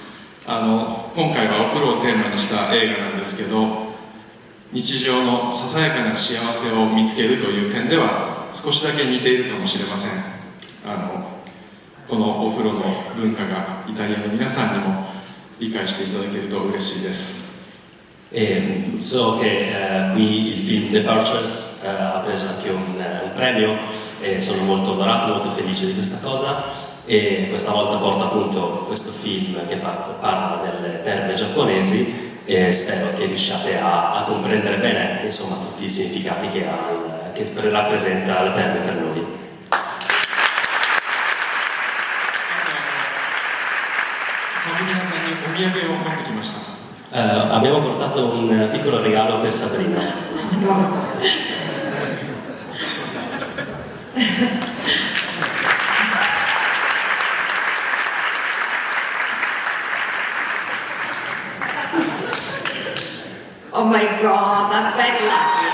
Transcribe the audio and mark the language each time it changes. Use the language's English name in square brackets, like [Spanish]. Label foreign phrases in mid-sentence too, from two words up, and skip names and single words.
[Japanese] 今回はお風呂をテーマにした映画なんですけど、日常のささやかな幸せを見つけるという点では少しだけ似ているかもしれません。このお風呂の文化がイタリアの皆さんにも理解していただけると嬉しいです。 [Italian] So che qui il film Departures ha preso anche un premio e sono molto onorato, molto felice di questa cosa, e questa volta porta appunto questo film che parla delle terme giapponesi, e spero che riusciate a comprendere bene, insomma, tutti i significati che rappresenta le terme per noi. Abbiamo portato un piccolo regalo per Sabrina. [English] Oh my God, I'm very lucky.